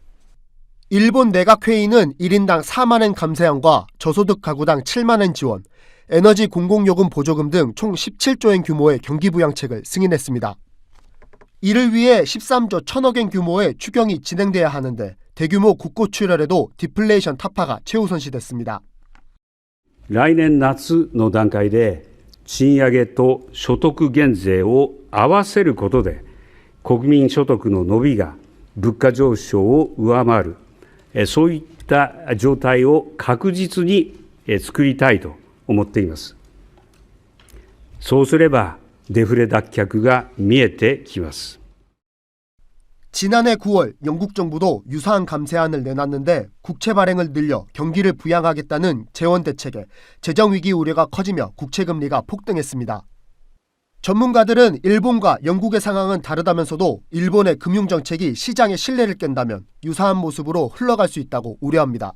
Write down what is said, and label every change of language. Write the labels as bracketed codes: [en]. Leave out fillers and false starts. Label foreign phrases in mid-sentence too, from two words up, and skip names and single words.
[ko] 일본 내각회의는 1인당 4만엔 감세안과 저소득 가구당 7만엔 지원, 에너지 공공요금 보조금 등 총 17조엔 규모의 경기부양책을 승인했습니다. 이를 위해 13조 1천억엔 규모의 추경이 진행돼야 하는데 대규모 국고 출혈에도 디플레이션 타파가 최우선시됐습니다. [ja] 来年夏の段階で賃上げと所得減税を合わせることで国民所得の伸びが物価上昇を上回る、そういった状態を確実に作りたいと思っています。そうすればデフレ脱却が見えてきます。 [ko] 지난해 9월 영국 정부도 유사한 감세안을 내놨는데 국채 발행을 늘려 경기를 부양하겠다는 재원 대책에 재정 위기 우려가 커지며 국채 금리가 폭등했습니다. 전문가들은 일본과 영국의 상황은 다르다면서도 일본의 금융 정책이 시장의 신뢰를 깬다면 유사한 모습으로 흘러갈 수 있다고 우려합니다.